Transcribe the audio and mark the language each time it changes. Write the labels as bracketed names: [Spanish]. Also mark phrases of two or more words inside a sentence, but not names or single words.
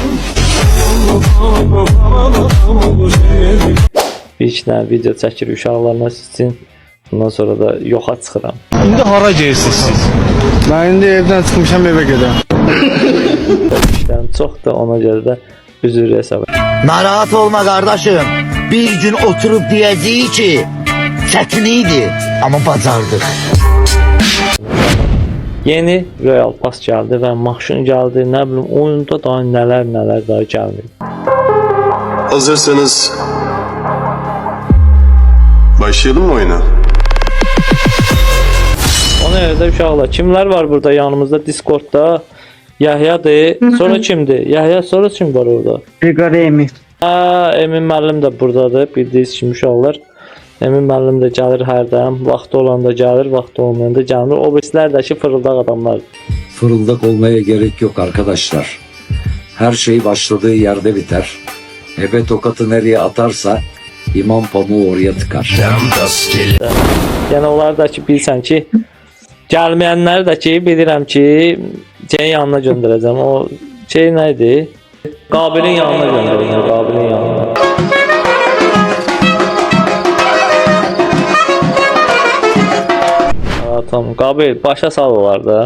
[Azerbaijani] Bir iki dənə video çəkirik uşaqlarla sizin. Bundan sonra da yoxa çıxıram. İndi hara gedirsiniz siz? Ben indi evden çıkmışam eve gedirəm. İşlərim çoxdur, ona görə də üzr hesab edirəm. Narahat olma kardeşim. [Turkish] Bir gün oturup diyeceği ki çetiniydi ama bacardıq. [Azerbaijani] Yeni Royal Pass gəldi və maşın gəldi, nə bilim oyunda daha nələr daha gəlmir. Hazırsanız başlayalım mı oyuna? Ona görə də uşaqlar, kimlər var burada yanımızda Discordda? Yahya'dır. Sonra kimdir? Yahya, sonra kim var orada? Brigade Emi. Emin müəllim də buradadır. Bildiyiniz kimi uşaqlar. Emin müəllim də gəlir hərdən. Vaxtı olanda gəlir, vaxtı olmayanda gəlmir. O birislər də ki fırıldaq adamlardır. [Turkish] Fırıldak olmaya gerek yok arkadaşlar. Her şey başladığı yerde biter. Ebe tokatı nereye atarsa imam pamuğu oraya tıkar. [Azerbaijani] Yəni onlar da ki bilsən ki gəlməyənləri də ki bilirəm ki şeyin yanına göndərəcəm. O şey nə idi? Qabilin yanına göndərəcəm, Qabilin yanına. Tamam, Qabil başa sal olar da.